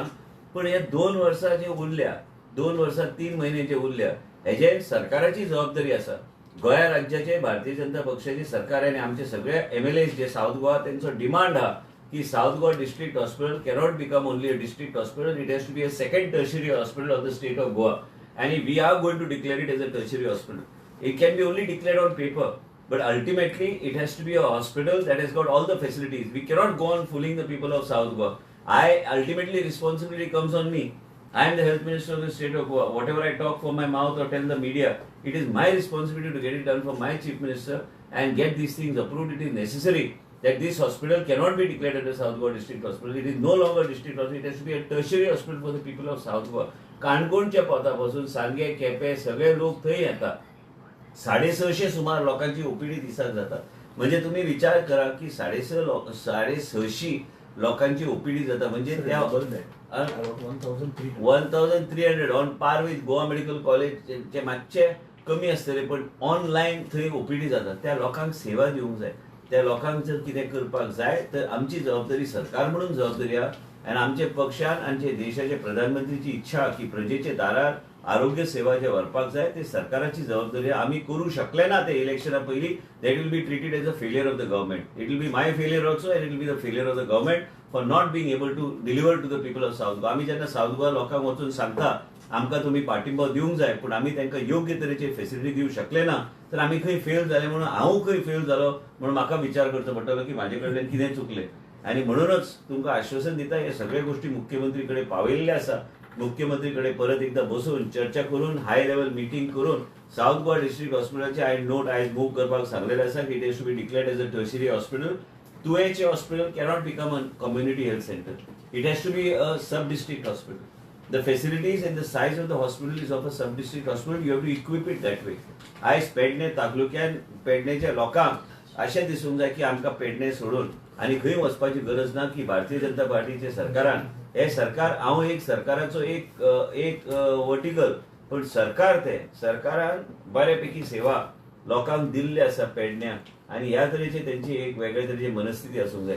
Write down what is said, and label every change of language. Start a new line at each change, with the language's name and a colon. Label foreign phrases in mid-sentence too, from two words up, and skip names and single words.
Konkani: पूण हे 2 वर्सां जे उरल्या, 2 वर्सां 3 म्हयने जे उरल्या, हेजेर सरकाराची जबाबदारी आसा. गोंया राज्याचे भारतीय जनता पक्षाचे सरकार आनी आमचे सगळे MLAs जे साऊथ गोवा तेंचो डिमांड आहा की साऊथ गोवा डिस्ट्रिक्ट हॉस्पिटल
English: cannot become only a district hospital. it has to be a second tertiary hospital of the state of Goa. And we are going to declare it as a tertiary hospital. It can be only declared on paper, but ultimately it has to be a hospital that has got all the facilities. We cannot go on fooling the people of South Goa. Ultimately responsibility comes on me. I am the health minister of the state of Goa. Whatever I talk from my mouth or tell the media, it is my responsibility to get it done from my chief minister and get these things approved. It is necessary that this hospital cannot be declared as a South Goa district hospital. It is no longer a district hospital. It has to be a tertiary hospital for the people of South Goa.
Konkani: काणकोणच्या पोतापासून सांगे केपें सगळे लोक थंय येतात. 650 सुमार लोकांची ओपीडी दिसाक जाता. म्हणजे तुम्ही विचार करा की 650 लोकांची ओपीडी जाता. म्हणजे त्या 1300
English: on par with Goa Medical College
Konkani: मातशे कमी आसतले, पण ऑनलायन थंय ओपीडी जाता. त्या लोकांक सेवा दिवंक जाय. त्या लोकांक जर कितें करपाक जाय तर आमची जबाबदारी सरकार म्हणून जबाबदारी आहा आनी आमचे पक्षान आमचे देशाचे प्रधानमंत्रीची इच्छा की प्रजेचे दारार आरोग्य सेवा जे व्हरपाक जाय ते सरकाराची जबाबदारी आमी करूं शकले ना ते इलेक्शना पयलीं
English: that will be treated as a failure of the government. it will be my failure also and it will be the failure of the government for not being able to deliver to the people of South Goa.
Konkani: आमी जेन्ना साऊथ गोवा लोकांक वचून सांगता आमकां तुम्ही पाठिंबो दिवंक जाय पण आमी तांकां योग्य तरेचे फेसिलिटी दिवंक शकले ना तर आमी खंय फेल जाले म्हणून हांव खंय फेल जालो म्हणून म्हाका विचार करचो पडटलो की म्हाजे कडल्यान कितें चुकलें. आणि म्हणूनच तुमकां आश्वासन दिता हे सगळे गोष्टी मुख्यमंत्री कडेन पावयल्ले आसा. मुख्यमंत्री कडेन परत एकदा बसून चर्चा करून
English: high level meeting
Konkani: करून साऊथ गोवा डिस्ट्रिक्ट हॉस्पिटलाचे आयज नोट आयज मूव करपाक सांगलेले आसा की
English: it has to be declared as a tertiary hospital. तुवेचे hospital cannot become a community health center. it has to be a sub district hospital. The facilities and the size of the hospital is of a sub-district hospital. You have to equip it that way.
Konkani: आयज पेडणे तालुक्यान पेडणेच्या लोकांक अशें दिसूंक जाय की आमकां पेडणे सोडून आनी खंय वचपाची गरज ना की भारतीय जनता पार्टीचे सरकारान हे सरकार हांव एक सरकाराचो एक वर्टिकल पण सरकार ते सरकारान बऱ्यापैकी सेवा लोकांक दिल्ली आसा पेडण्याक आनी ह्या तरेची त्यांची एक वेगळे तरेची मनस्थिती आसूंक जाय.